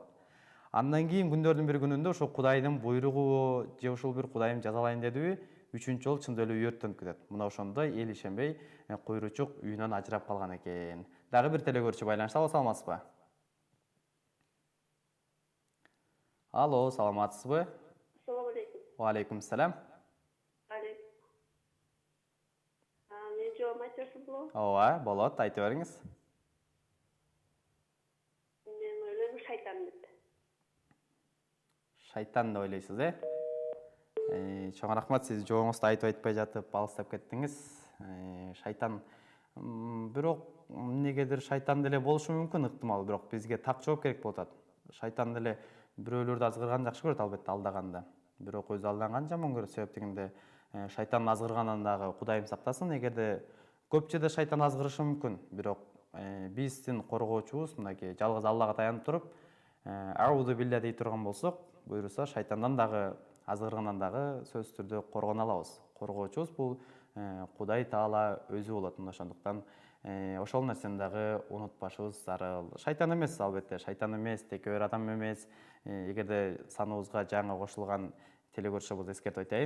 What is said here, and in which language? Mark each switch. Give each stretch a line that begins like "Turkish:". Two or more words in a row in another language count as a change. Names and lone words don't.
Kyrgyz: Андан кийин күндөрдүн бир күнүндө ошол Кудайдын буйругу же ушул бир Кудайым жазалайын дедиби, үчүнчү жолу чында эле үй өрттөнүп кетет. Мына ошондо эл ишенбей, куйруучук үйүнөн ажырап калган экен. Дагы бир телекөрүүчү байланышта. Алло, саламатсызбы? Алло, саламатсызбы?
Arabic: السلام عليكم. وعليكم السلام. Алейкум.
Kyrgyz: Мен жооп айтасың болобу? Ооба, болот, айтып бериңиз. Мен ойлойм шайтан деп. Шайтан деп ойлойсуз, Чоң рахмат, сиз жооңузду айтып айтпай жатып алыстап кеттиңиз. Шайтан, бирок эмнегедир шайтан деле болушу мүмкүн, ыктымал, бирок бизге так жооп керек болуп атат. Шайтан деле бирөөлөрдү азгырганды жакшы көрөт, албетте, алдаганда. Бирок өзү алданган жаман көрөт. Себеп дегенде шайтандын азгырганынан дагы Кудайым сактасын. Эгерде көпчөдө шайтан азгырышы мүмкүн, бирок биздин коргоочубуз мынакей жалгыз Аллага таянып туруп,
Arabic: أعوذ بالله
Kyrgyz: дей турган болсок, буйруса шайтандан дагы азгыргандан дагы сөзсүз түрдө коргоно алабыз. Коргоочубуз бул Кудай Таала өзү болот. Ошондуктан ошол нерсени дагы унутпашыбыз зарыл. Шайтан эмес, албетте, шайтан эмес, текебер адам эмес. Эгерде саныбызга жаңы кошулган телекөрүүчү болсо эскертип айтайын.